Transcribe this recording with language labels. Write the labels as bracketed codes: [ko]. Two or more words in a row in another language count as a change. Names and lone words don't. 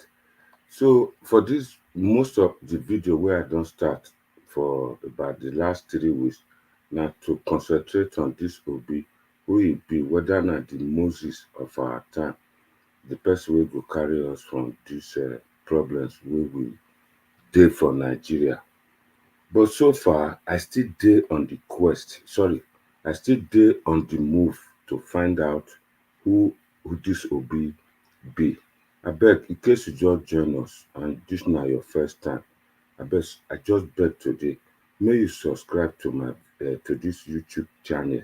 [pcm] So for this, most of the video where I don't start for about the last 3 weeks, now to concentrate on this Obi, who he be, whether not the Moses of our time, the person will go carry us from these problems we dey for Nigeria. But so far, I still dey on the quest. Sorry, I still dey on the move to find out who this Obi be. Abeg, in case you just join us and this na your first time, I just beg today, may you subscribe to my to this YouTube channel.